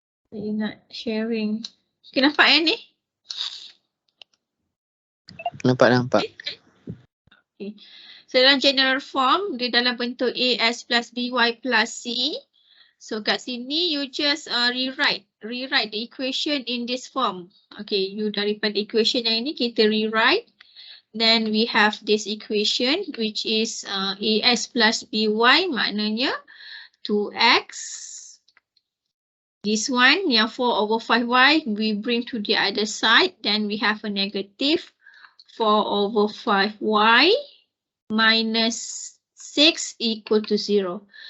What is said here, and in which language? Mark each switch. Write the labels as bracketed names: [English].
[Malay] Saya nak sharing. Okay, nampak ni? Nampak. Okay. So dalam general form, dia dalam bentuk AS plus BY plus C. [English] So [Malay] kat sini [English] you just rewrite the equation in this form. [Malay] Okay, you daripada equation yang ini kita rewrite. [English] Then we have this equation which is AS plus BY maknanya 2X. This one yang 4/5Y we bring to the other side. Then we have a negative 4/5Y minus 6 equal to 0.